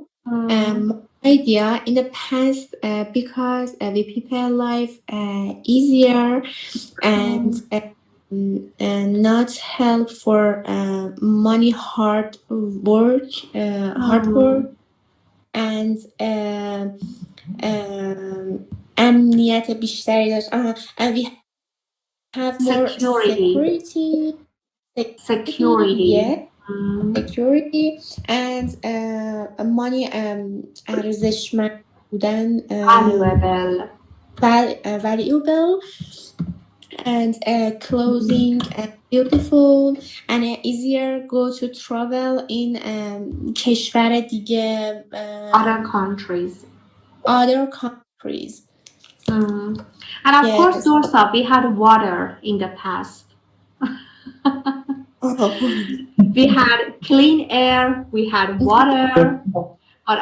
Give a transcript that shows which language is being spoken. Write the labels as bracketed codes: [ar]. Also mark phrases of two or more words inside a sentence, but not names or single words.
[en] My idea in the past because the people life easier and not help for money hard work and [fa] امنیت بیشتری داشت. [en] And we have more Security. yeah, security and money [fa] ارزشمند بودن [en] Valuable. valuable and clothing beautiful and easier go to travel in [fa] کشور دیگه [en] Other countries. other countries. And of course, Yes. Dorsa, we had water in the past. We had clean air, we had water, but